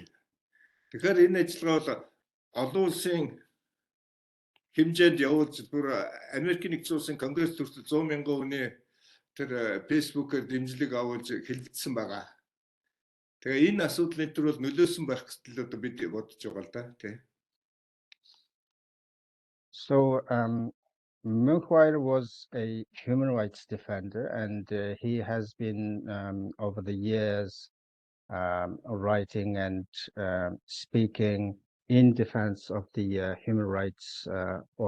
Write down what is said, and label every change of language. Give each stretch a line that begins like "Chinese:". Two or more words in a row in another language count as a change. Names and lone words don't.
Mongolian: Тэгэхээр энэ ажиллагаа бол олон улсын хэмжээнд явуулж бүр Америкийн нэгдсэн улсын конгресс төртөл 100 мянган хүний тэр фэйсбүүкээр дэмжлэг авуулж хэлэлцсэн байгаа. Тэгээ энэ асуудлын төр бол нөлөөсөн байх гэтэл одоо бид бодож байгаа л да тий.
English: So Munkhbayar was a human rights defender, and he has been over the years writing and speaking in defense of the human rights of